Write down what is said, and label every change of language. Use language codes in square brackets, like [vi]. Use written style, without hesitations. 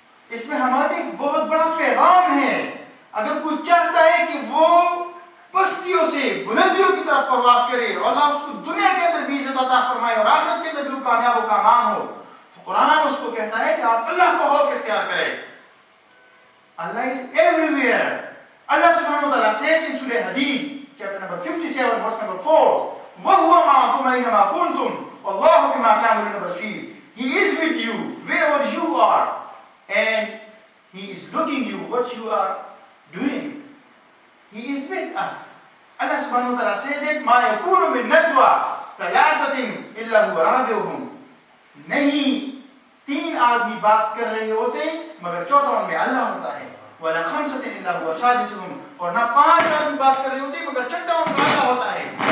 [ur] اس میں ہمارے ایک بہت بڑا پیغام ہے. اگر کوئی چاہتا ہے کہ وہ پستیوں سے بلندیوں کی طرف پرواز کرے اور اللہ اس کو دنیا کے اندر بھی عزت عطا فرمائے اور آخرت کے اندر بھی کامیاب و کامان ہو, تو قرآن اس کو کہتا ہے کہ آپ اللہ کو خوف اختیار کریں. [en] Allah is everywhere. Allah subhanahu wa ta'ala says in Surah Hadid, chapter number 57, verse number 4, [ar] وَهُوَ مَعَكُمْ أَيْنَمَا كُنْتُمْ وَاللَّهُ بِمَا تَعْمَلُونَ بَصِيرٌ. [en] He is with you wherever you are, and He is looking you what you are doing. He is with us. Allah subhanahu wa ta'ala says that [ar] مَا يَكُونُ مِن نَجْوَى ثَلَاثَةٍ إِلَّا هُوَ رَابِعُهُمْ. [ur] نہیں تین آدمی بات کر رہے ہوتے مگر چوتھا ان میں اللہ ہوتا ہے. [ar] وَلَا خَمْسَةٍ إِلَّا هُوَ سَادِسُهُمْ. [ur] اور نہ پانچ آدمی بات کر رہے ہوتے مگر چھٹا ان کا اللہ ہوتا ہے.